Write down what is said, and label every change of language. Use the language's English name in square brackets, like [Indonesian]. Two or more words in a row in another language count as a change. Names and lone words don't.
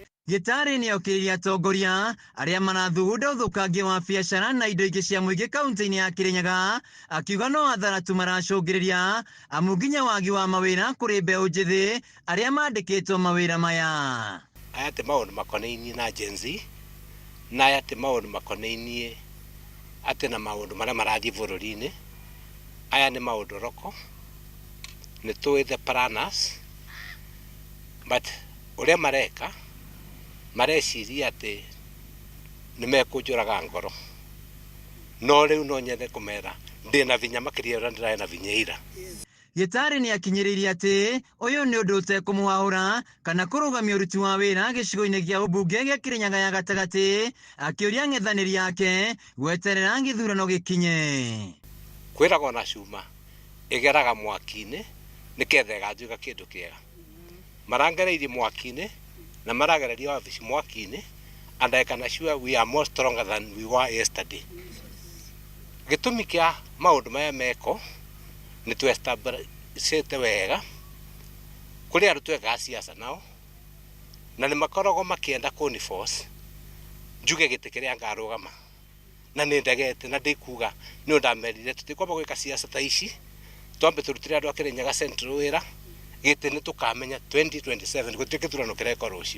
[Kikuyu] Gitari ni okiriria atongoria aria marathugunda uthukangia wa biacara na indo ingĩ cia mũingĩ kaunti-inĩ ya Kirinyaga akiuga no hathara tu maracũngĩrĩria amu nginya wagi wa mawĩra kũrĩ mbeũ njĩthĩ aria mandĩkĩtwo mawĩra maya. Aya ti maũndũ makonainie na Gen Z na aya ti maũndũ makonainie atĩ na maũndũ marĩa marathiĩ bũrũri-inĩ aya nĩ maũndũ roko, nĩ tũĩ [English] the planners, [Kikuyu] but ũrĩa mareka mareciria atĩ nĩ mekũnjũraga ngoro, no rĩu no nyende kũmera ndĩna vinya makĩria ũrĩa ndĩrarĩ na vinya ira. Gĩtarĩ nĩ akinyĩrĩirie atĩ ũyũ nĩ ũndũ ũtekũmũhahũra kana kũrũgamia ũruti wa wĩra gĩcigo-inĩ gĩa ũmbunge gĩa Kirinyaga ya gatagatĩ, akĩũria ng'ethanĩri yake gweterera gĩthurano gĩkinye. Kwĩragwo na cuma ĩgeraga mwaki-inĩ nĩketha ĩganjuĩka kĩndũ kĩega. Marangereirie mwaki-inĩ na maragereria wabici mwaki-inĩ, [English] and I can assure we are more stronger than we were yesterday. [Kikuyu] Gĩtũmi kĩa maũndũ maya meko nĩ twestabicĩte wega kũrĩ andũ twekaga siasa nao, na nĩ makoragwo makĩenda kũniforce njuge gĩtĩ kĩrĩa ngarũgama, na nĩ ndegete na ndĩkuga nĩ ndamerire tũtikwamba gwĩka siasa ta ici, twambe tũrutire andũ a Kirinyaga Central wĩra, gĩtĩ nĩ tũkamenya 2027 gũtuĩke gĩthurano kĩreka rũciũ.